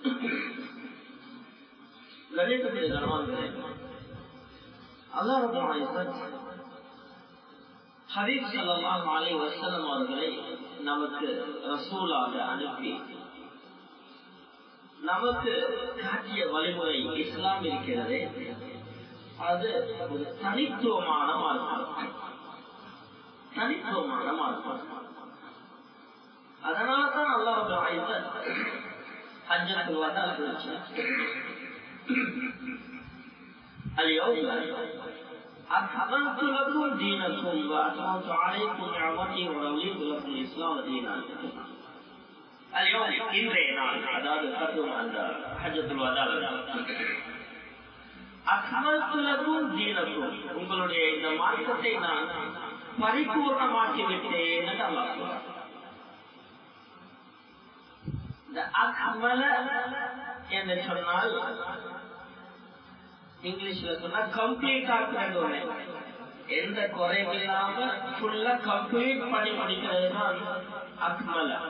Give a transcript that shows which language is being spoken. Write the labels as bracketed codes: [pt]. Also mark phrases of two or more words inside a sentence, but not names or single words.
[ta] கண்ணியத்துக்குரிய கனவான்களே, [ar] الله رب العزة [ta] ஹபீப் [ar] صلى الله عليه وسلم [ta] அவர்களை நமக்கு ரசூலாக அனுப்பி நமக்கு காட்டிய வழிமுறை இஸ்லாம் இருக்கிறது. அது ஒரு தனித்துவமான மார்க்கம். தனித்துவமான மார்க்கம். அதனால தான் [ar] الله رب العزة [ta] ஹஜ்ஜத்துல் வதா சொல்லுச்சு: [ar] اليوم أكملت لكم دينكم وأتممت عليكم نعمتي ورضيت لكم الإسلام دينا. [ta] اليوم இன்றைய நாள், அதாவது கத்தும் அந்த ஹஜ்ஜத்துல் வதா, [ar] أكملت لكم دينكم, [ta] உங்களுடைய இந்த மார்க்கத்தை நான் பரிபூர்ணமாக்கி விட்டேன் என்று அல்லாஹ் சொல்றார். இந்த அக்மல என்று சொன்னால் இங்கிலீஷ்ல சொன்னா கம்ப்ளீட் ஆக்குறது, எந்த குறையும் இல்லாம [en] fully complete [ta] பண்ணி முடிக்கிறது தான் அக்மல.